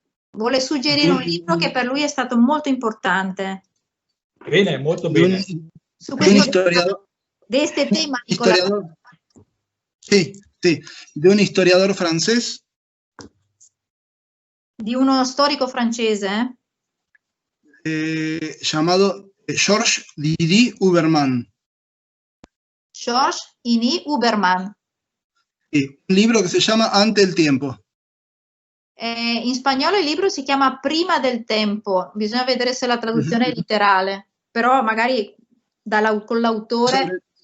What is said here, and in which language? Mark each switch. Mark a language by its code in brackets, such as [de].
[it] Vuole suggerire un libro che per lui è stato molto importante. Bene, molto bene. Su questo [es] de este tema, historiador, sí, de un historiador francés. [it] Di uno storico francese. [es] Llamado Georges Didi Huberman. Georges Didi Huberman. Sí, un libro que se llama Ante el tiempo. [it] In spagnolo il libro si chiama Prima del tempo, bisogna vedere se la traduzione è letterale, però magari con l'autore...